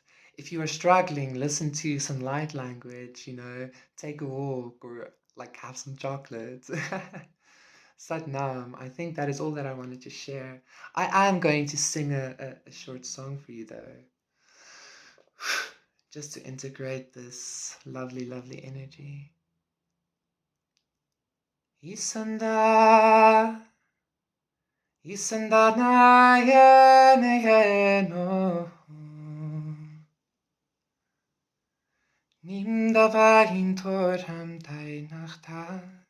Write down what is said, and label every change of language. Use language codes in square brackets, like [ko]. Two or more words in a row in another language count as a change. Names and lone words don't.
[en] If you are struggling, listen to some light language, take a walk or like have some chocolate. Satnam, I think that is all that I wanted to share. I am going to sing a short song for you though, just to integrate this lovely, lovely energy. Isanda, Isanda na yene no, Nimdava intoram tai nachta.